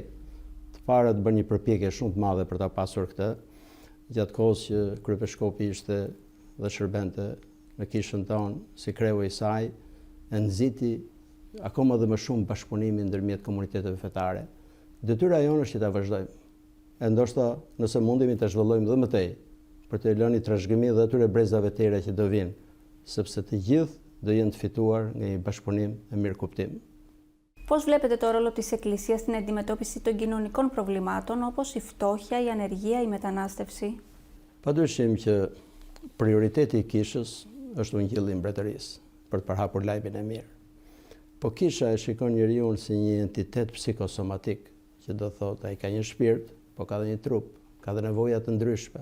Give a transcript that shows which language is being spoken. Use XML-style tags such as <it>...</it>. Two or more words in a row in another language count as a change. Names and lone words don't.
<sq>Të parët bën një përpjekje shumë të madhe për ta pasur këtë, gjatë kohës që kryepiskopi ishte dhe shërbente në kishën tonë si kreu i saj, e nxiti akoma dhe më shumë bashkëpunimin ndërmjet komuniteteve fetare. Detyra jonë është që ta vazhdojmë. E ndoshta nëse mundemi ta zhvillojmë dhe më tej, për të lënë trashëgimi dhe atyre brezave të tjera që do vinë, sepse të gjithë do jenë të fituar nga një bashkëpunim e mirëkuptim.</sq> <el>Πώς βλέπετε το ρόλο της Εκκλησίας στην αντιμετώπιση των κοινωνικών προβλημάτων, όπως η φτώχεια, η ανεργία, η μετανάστευση?</el> <sq>Padyshim që prioriteti i kishës është ungjilli i mbretërisë, për të përhapur lajmin e mirë. Po kisha e shikon njeriu si një entitet psikosomatik, që do thotë ai ka një shpirt, po ka dhe një trup, ka dhe nevoja të ndryshme.</sq>